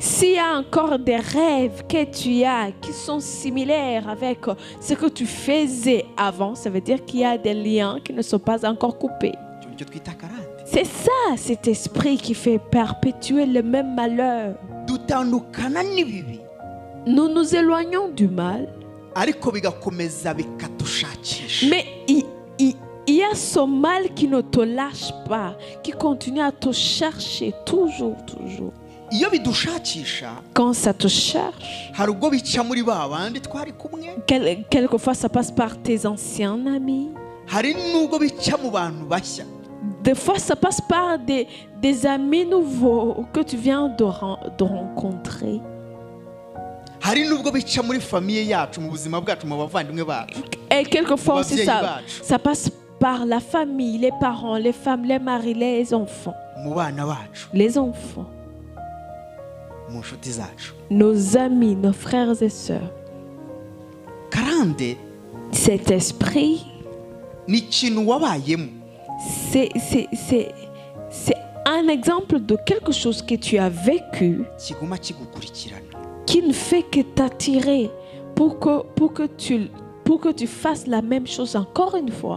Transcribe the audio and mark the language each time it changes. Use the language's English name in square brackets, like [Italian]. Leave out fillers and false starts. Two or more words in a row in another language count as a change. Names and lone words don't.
[French] S'il y a encore des rêves que tu as qui sont similaires avec ce que tu faisais avant, ça veut dire qu'il y a des liens qui ne sont pas encore coupés. [Kinyarwanda] Icyo nicyo twita karande. [French] C'est ça, cet esprit qui fait perpétuer le même malheur. [Kinyarwanda] Dutandukana n'ibibi, [French] Nous nous éloignons du mal, [Kinyarwanda] ariko bigakomeza bikadushakisha. [French] mais il y a ce mal qui ne te lâche pas, qui continue à te chercher toujours. [Kinyarwanda] Iyo bidushakisha, [French] Quand ça te cherche, [Kinyarwanda] hari ubwo bica muri ba bandi twari kumwe, [French] quelquefois ça passe par tes anciens amis. [Kinyarwanda] hari n'ubwo bica mu bantu bashya. [French] Des fois, ça passe par des amis nouveaux que tu viens de rencontrer. [Kinyarwanda] Hari n'ubwo bica muri famiye yacu, mu buzima bwacu, mu bavandimwe bacu. [French] Et quelquefois aussi, [Kinyarwanda] Babyeyi [French] ça passe par la famille, les parents, les femmes, les maris, les enfants. [Kinyarwanda] Mu bana bacu. [French] Les enfants. nos amis, nos frères et sœurs. Cet esprit, c'est un exemple de quelque chose que tu as vécu qui ne fait que t'attirer pour que tu fasses la même chose encore une fois.